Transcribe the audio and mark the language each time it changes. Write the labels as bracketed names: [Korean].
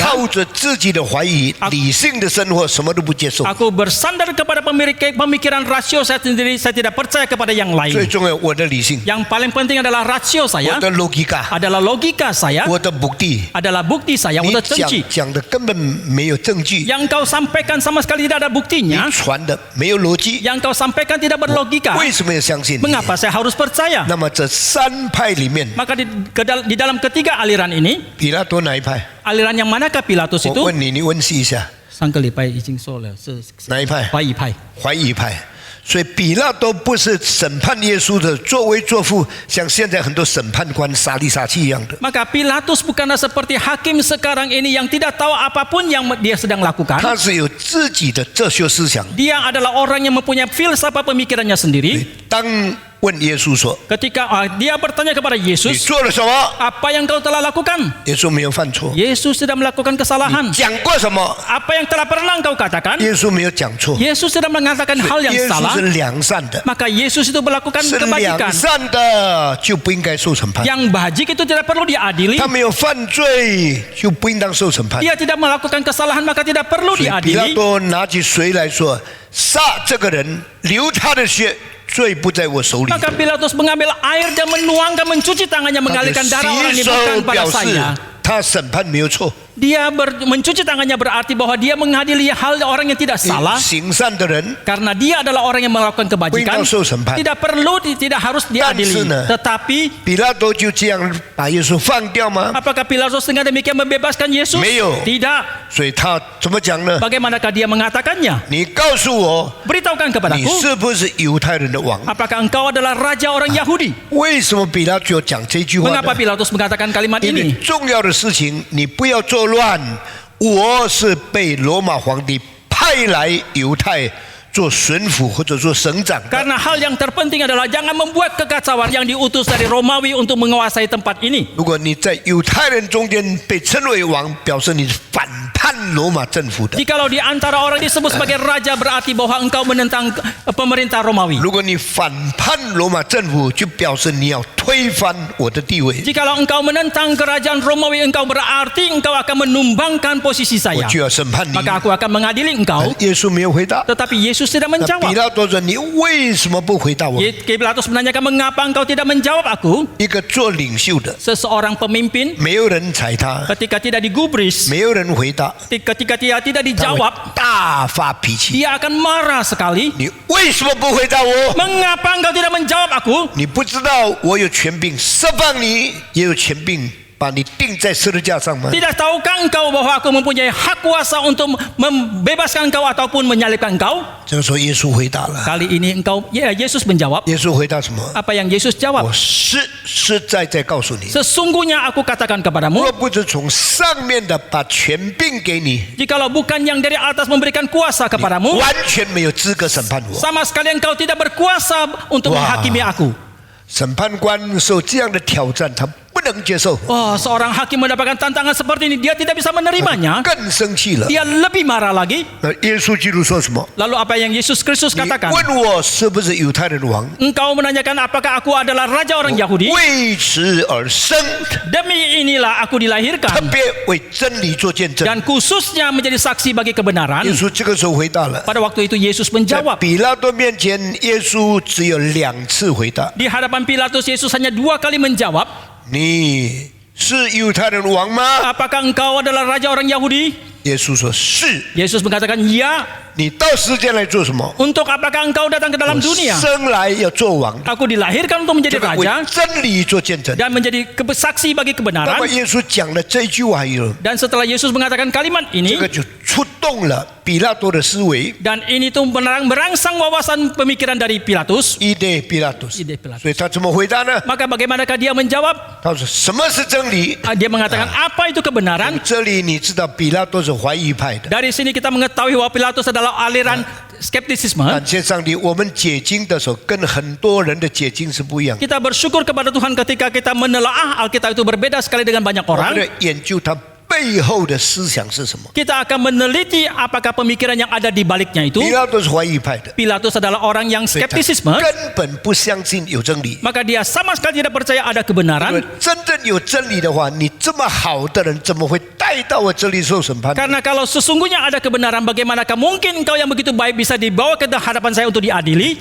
[Chinese] 靠着自己的怀疑，理性的生活什么都不接受。 [Indonesian] Aku bersandar kepada pemikiran rasio saya sendiri. Saya tidak percaya kepada yang [Chinese] 最 [Indonesian] lain. [Chinese] 重要，我的理性， [Indonesian] Yang paling penting adalah rasio [Chinese] 我 [Indonesian] saya, [Chinese] 的 logika， [Indonesian] adalah logika saya, [Chinese] 我的目的。 [Indonesian] adalah bukti saya, [Chinese] 你 [Indonesian] untuk [Chinese] 证据。讲的根本没有证据， [Indonesian] Yang kau sampaikan sama sekali tidak ada [Chinese] 你 [Indonesian] buktinya. [Chinese] 传的没有逻辑， [Indonesian] Yang kau sampaikan tidak berlogika. [Chinese] 为什么要相信你？ [Indonesian] Mengapa saya harus percaya? [Chinese] 那么这3派里面， [Indonesian] Maka di dalam ketiga aliran ini, [Chinese] 比拉多哪一派？ [Indonesian] aliran yang manakah Pilatus [Chinese] 我 [Indonesian] itu? [Chinese] 问你，你温习一下， Sang kelipai izin soleh, 哪一派？怀疑派。怀疑派。所以比拉多不是审判耶稣的作威作福，像现在很多审判官杀来杀去一样的。 [Indonesian] Maka Pilatus bukanlah seperti hakim sekarang ini yang tidak tahu apapun yang dia sedang lakukan. [Chinese] 他是有自己的哲学思想。 [Indonesian] Dia adalah orang yang mempunyai filsafat pemikirannya sendiri. [Chinese] 当问耶稣说 [Indonesian] Ketika dia bertanya kepada：“ [Chinese] 你 [Indonesian] Yesus, [Chinese] 做了什么？ [Indonesian] apa yang kau telah lakukan?” [Chinese] 耶稣没有犯错。 [Indonesian] Yesus tidak melakukan kesalahan. [Chinese] 讲过什么？ [Indonesian] Apa yang telah pernah engkau katakan? [Chinese] 耶稣没有讲错。 [Indonesian] Yesus tidak mengatakan hal yang [Chinese] 耶稣 [Indonesian] salah. [Chinese] 是良善的， [Indonesian] Maka Yesus itu melakukan [Chinese] 是良 [Indonesian] kebajikan. [Chinese] 善的就不应该受审判。 [Indonesian] Yang bajik itu tidak perlu diadili. [Chinese] 他没有犯罪就不应当受审判。 [Indonesian] Dia tidak melakukan kesalahan maka tidak perlu [Chinese] 所以比拉 [Indonesian] diadili. [Chinese] 多拿起水来说：“杀这个人，流他的血，罪不在我手里。” [Indonesian] Maka Pilatus mengambil air dan menuangkan, mencuci tangannya, [Chinese] 他 [Indonesian] mengalihkan [Chinese] 的 [Indonesian] darah orang [Chinese] 洗 [Indonesian] ini [Chinese] 手 [Indonesian] bukan pada [Chinese] 表示 [Indonesian] saya. [Chinese] 他审判没有错。 [Indonesian] Dia mencuci tangannya berarti bahwa dia mengadili hal orang yang tidak salah. [Chinese] 行善的人， [Indonesian] Karena dia adalah orang yang melakukan kebajikan. [Chinese] 不应当受审判。 [Indonesian] Tidak perlu, tidak harus [Chinese] 但 [Indonesian] diadili. [Chinese] 是呢， [Indonesian] Tetapi [Chinese] 比拉多就这样把耶稣放掉吗？ [Indonesian] apakah Pilatus dengan demikian membebaskan Yesus? [Chinese] 没有。 [Indonesian] Tidak. [Chinese] 所以他怎么讲呢？ [Indonesian] Bagaimanakah dia mengatakannya? [Chinese] 你告诉我， [Indonesian] Beritahukan [Chinese] 你 [Indonesian] kepadaku, [Chinese] 是不是犹太人的王？ [Indonesian] apakah engkau adalah raja orang Yahudi? [Chinese] 为什么比拉多讲这句话 [Indonesian] Mengapa [Chinese] 呢？ [Indonesian] Pilatus mengatakan kalimat [Chinese] 因为 [Indonesian] ini? [Chinese] 重要的事情你不要作乱。我是被罗马皇帝派来犹太做巡抚或者做省长的。 [Indonesian] Karena hal yang terpenting adalah jangan membuat kekacauan yang diutus dari Romawi untuk menguasai tempat ini. [Chinese] 如果你在犹太人中间被称为王，表示你反叛罗马政府的。 [Indonesian] Jikalau di antara orang disebut sebagai raja berarti bahwa engkau menentang pemerintah Romawi. [Chinese] 如果你反叛罗马政府，就表示你要推翻我的地位， [Indonesian] Jikalau engkau menentang kerajaan Romawi, engkau berarti engkau akan menumbangkan posisi [Chinese] 我 [Indonesian] saya. [Chinese] 就要审判你。 [Indonesian] Maka aku akan mengadili engkau. [Chinese] 耶稣没有回答。 [Indonesian] Tetapi Yesus tidak [Chinese] 那比拉多说：“你为什么不回答我？” [Indonesian] Pilatus menanyakan, mengapa engkau tidak menjawab aku? [Chinese] 一个做领袖的， [Indonesian] Seseorang pemimpin [Chinese] 没有人踩他， [Indonesian] ketika tidak digubris, [Chinese] 没有人回答， [Indonesian] ketika dia tidak [Chinese] 他会 [Indonesian] dijawab, [Chinese] 大发脾气。 [Indonesian] dia akan marah sekali. [Chinese] 你为什么不回答我？ [Indonesian] Mengapa engkau tidak menjawab aku? [Chinese] 你不知道我有权柄释放你，也有权柄把你钉在十字架上吗？ [Indonesian] Tidak tahukah engkau bahwa aku mempunyai hak kuasa untuk membebaskan engkau ataupun menyalibkan engkau? [Chinese] 这个时候耶稣回答了。 [Indonesian] Kali ini Yesus menjawab. [Chinese] 耶稣回答什么？ [Indonesian] Apa yang Yesus [Chinese] 我 [Indonesian] jawab? [Chinese] 实实在在告诉你， [Indonesian] Sesungguhnya aku katakan kepadamu, [Chinese] 若不是从上面的把权柄给你， [Indonesian] jikalau bukan yang dari atas memberikan kuasa kepadamu, [Chinese] 完全没有资格审判我。 [Indonesian] sama sekali engkau tidak berkuasa untuk Wah. menghakimi aku. [Chinese] 审判官受这样的挑战，他不能接受， [Indonesian] Oh, seorang hakim mendapatkan tantangan seperti ini, dia tidak bisa menerimanya. [Chinese] 更生气了。 [Indonesian] Dia lebih marah lagi. [Chinese] 那耶稣基督说什么？ [Indonesian] Lalu apa yang Yesus Kristus [Chinese] 你 [Indonesian] katakan? [Chinese] 问我是不是犹太人的王？ [Indonesian] Engkau menanyakan apakah aku adalah raja orang Yahudi? [Chinese] 为此而生， [Indonesian] Demi inilah aku [Chinese] 特 [Indonesian] dilahirkan [Chinese] 别为真理做见证。 [Indonesian] dan khususnya menjadi saksi bagi kebenaran. [Chinese] 耶稣这个时候回答了。 [Indonesian] Pada waktu itu Yesus [Chinese] 在 [Indonesian] menjawab. [Chinese] 比拉多面前，耶稣只有2次回答： [Indonesian] Di hadapan Pilatus Yesus hanya 2 kali menjawab. [Chinese] 你是犹太人的王吗？ [Indonesian] Apakah engkau adalah raja orang Yahudi? [Chinese] 耶稣说是。 [Indonesian] Yesus mengatakan ya. [Chinese] 你到世界来做什么？ [Indonesian] Untuk apakah engkau datang ke dalam dunia? [Chinese] 生来要做王， [Indonesian] Aku dilahirkan untuk menjadi [Chinese] 这个为 [Indonesian] raja [Chinese] 真理做见证。 [Indonesian] dan menjadi saksi bagi [Chinese] 那 [Indonesian] kebenaran. [Chinese] 么耶稣讲了这句话以后， [Indonesian] Dan setelah Yesus mengatakan kalimat [Chinese] 这 [Indonesian] ini, [Chinese] 个就触动了比拉多的思维。 [Indonesian] dan ini tuh merangsang wawasan pemikiran dari Pilatus. ide Pilatus， Ide Pilatus. [Chinese] 所以他怎么回答呢？ [Indonesian] Maka bagaimanakah dia menjawab? [Chinese] 他说：“什么是真理 [Indonesian] Dia mengatakan apa itu kebenaran?？” [Chinese] 这里你知道，比拉多是怀疑派的。 [Indonesian] Dari sini kita mengetahui bahwa Pilatus adalah aliran skeptisisme. [Chinese] 感谢上帝，我们解经的时候跟很多人的解经是不一样。 [Indonesian] Kita bersyukur kepada Tuhan ketika kita menelaah Alkitab itu berbeda sekali dengan banyak [Chinese] 我们 [Indonesian] orang. [Chinese] 的研究它背后的思想是什么？ [Indonesian] Kita akan meneliti apakah pemikiran yang ada di baliknya itu. [Chinese] 比拉多是怀疑派的， [Indonesian] Pilatus adalah orang yang [Chinese] 所以他 [Indonesian] skeptisisme. [Chinese] 根本不相信有真理。 [Indonesian] Maka dia sama sekali tidak percaya ada [Chinese] 因为 [Indonesian] kebenaran. [Chinese] 真正有真理的话，你这么好的人，怎么会带到我这里受审判？ [Indonesian] Karena kalau sesungguhnya ada kebenaran, bagaimanakah mungkin engkau yang begitu baik bisa dibawa ke hadapan saya untuk diadili?